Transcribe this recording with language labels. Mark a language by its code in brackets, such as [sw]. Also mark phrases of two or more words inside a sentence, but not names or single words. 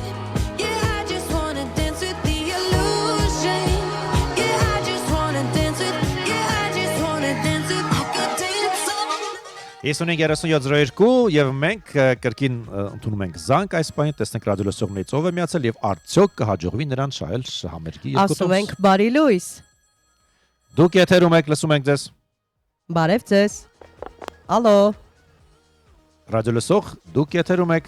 [en] Yeah, I just wanna dance with the illusion. Yeah, I just wanna dance with. Yeah, I just wanna dance with. I could dance all. [hy] 55-3702 եւ մենք կրկին ընդունում ենք զանգ այս պահին, տեսնենք ռադիոլսողներից ով է միացել եւ արդյոք կհաջողվի նրան շահել համերգի երկու Ասում տոմս։ ենք բարի լույս։ Դուք եթերում եք, լսում ենք ձեզ։ Բարև ձեզ։ Ալո, Ռադիոլսող, դուք եթերում եք։